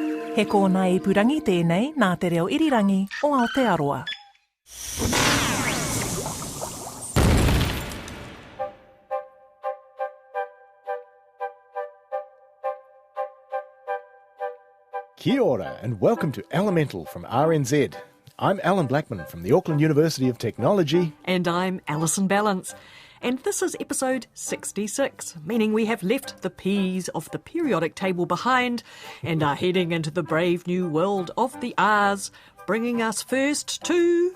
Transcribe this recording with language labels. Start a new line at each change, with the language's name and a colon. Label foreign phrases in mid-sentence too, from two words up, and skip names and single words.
Māori: He kōna ipurangi tēnei nā te reo irirangi o Aotearoa. Kia ora
English: and welcome to Elemental from RNZ. I'm Allan Blackman from the Auckland University of Technology. And I'm Alison Ballance. And this is episode 66, meaning we have left the P's of the periodic table behind and are heading into the brave new world of the R's, bringing us first to...